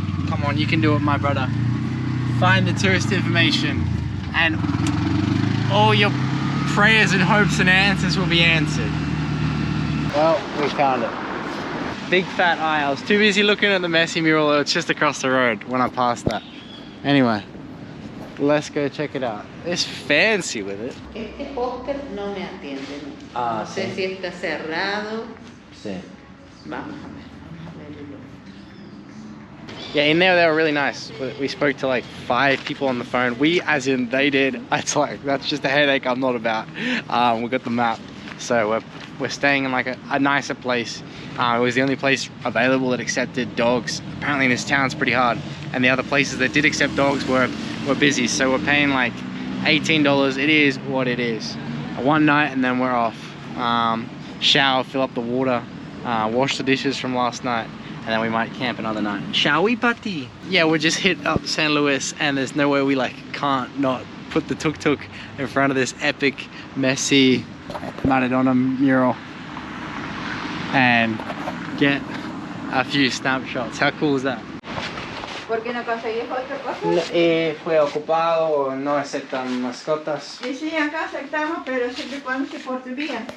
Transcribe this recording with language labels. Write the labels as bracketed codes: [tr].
[en] Come on, you can do it, my brother. Find the tourist information and all your prayers and hopes and answers will be answered. Well, we found it. Big fat eye. I was too busy looking at the Messi mural. It's just across the road when I passed that. Anyway, let's go check it out. It's fancy with it. [es] Este póster no me atiende. Ah, No sé sí. si está cerrado. Sí. Vamos a ver. [en] Yeah, in there they were really nice. We spoke to like 5 people on the phone. We, as in they did. It's like, that's just a headache I'm not about. We got the map. So we're staying in like a nicer place. It was the only place available that accepted dogs. Apparently in this town it's pretty hard. And the other places that did accept dogs were busy. So we're paying like $18. It is what it is. One night and then we're off. Shower, fill up the water, wash the dishes from last night, and then we might camp another night. Shall we, Patti? Yeah, we just hit up San Luis and there's nowhere we like can't not put the tuk-tuk in front of this epic, messy Maradona mural and get a few snapshots. How cool is that? [es] ¿Por qué no conseguís otra cosa? Fue ocupado o no aceptan mascotas. Y sí, acá aceptamos, pero siempre y cuando se porte bien.